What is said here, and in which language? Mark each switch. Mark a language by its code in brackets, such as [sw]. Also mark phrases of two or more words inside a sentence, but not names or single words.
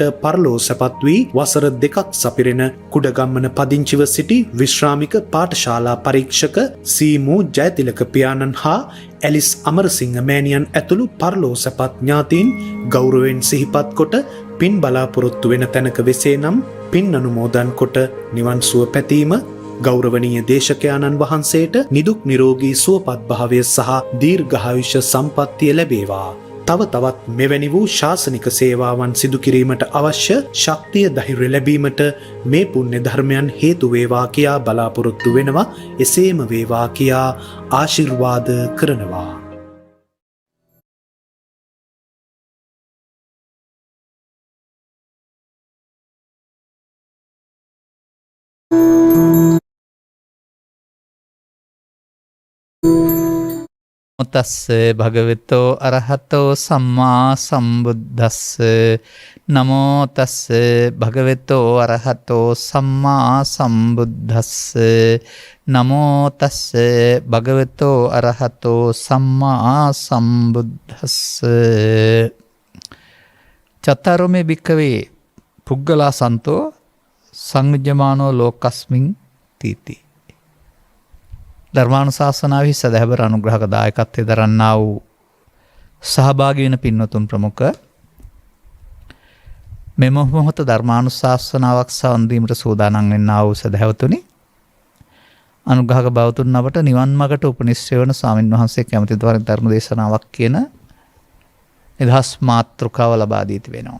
[si] පරලෝ සැපත් වී වසර 2ක් සපිරෙන කුඩගම්මන පදිංචිව සිටි විශ්‍රාමික පාඨශාලා පරීක්ෂක සීමු ජයතිලක පියාණන් හා ඇලිස් අමරසිංහ මෑණියන් ඇතුළු පරලෝ සැපත් ඥාතීන් ගෞරවයෙන් සිහිපත් කොට පින් බලාපොරොත්තු වෙන තැනක වෙසේනම් පින් අනුමෝදන් කොට නිවන් සුව පැතීම ගෞරවනීය දේශකයාණන් වහන්සේට නිදුක් නිරෝගී සුවපත් භාවය සහ දීර්ඝායුෂ සම්පන්නිය ලැබේවා. තව තවත් මෙවැනි වූ ශාසනික සේවාවන් සිදු කිරීමට අවශ්‍ය ශක්තිය ධෛර්ය ලැබීමට මේ පුණ්‍ය ධර්මයන් හේතු වේවා කියා බලාපොරොත්තු වෙනවා. එසේම වේවා කියා ආශිර්වාද කරනවා. [pi] තස්ස භගවතෝ අරහතෝ සම්මා සම්බුද්දස්ස නමෝ තස්ස භගවතෝ අරහතෝ සම්මා සම්බුද්දස්ස නමෝ තස්ස භගවතෝ අරහතෝ සම්මා සම්බුද්දස්ස චතරොමේ භික්ඛවේ පුග්ගලා සන්තෝ සංයජමානෝ ලෝකස්මින් තීති. [si] ධර්මානුශාසනාවෙහි සදහැබර අනුග්‍රහක දායකත්වයේ දරන්නා වූ සහභාගී වෙන පින්වතුන් ප්‍රමුඛ මෙම මොහොත ධර්මානුශාසනාවක් සවන් දීමට සූදානම් වෙන්නා වූ සදහැවතුනි, අනුග්‍රහක බවතුන් අපට නිවන් මාර්ගට උපනිශ්‍රේ වන ස්වාමින් වහන්සේ කැමති ද්වාරින් ධර්ම දේශනාවක් කියන නිදහස් මාතෘකාව ලබා දී තිබෙනවා.